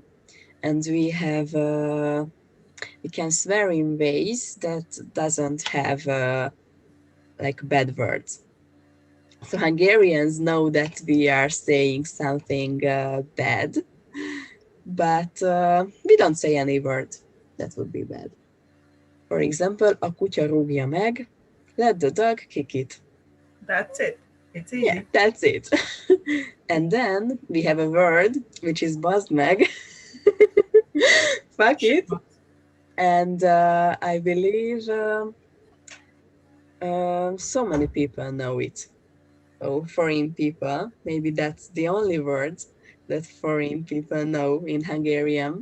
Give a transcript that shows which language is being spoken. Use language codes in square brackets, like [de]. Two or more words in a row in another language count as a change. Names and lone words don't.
[en] And we have, we can swear in ways that doesn't have like bad words. So Hungarians know that we are saying something bad, but we don't say any word that would be bad. For example, [hu] a kutya rúgja meg, [en] let the dog kick it. That's it. It's easy. Yeah, that's it. And then we have a word which is [hu] bazd meg. [en] Fuck it. And I believe so many people know it. Oh, foreign people. Maybe that's the only word that foreign people know in Hungarian.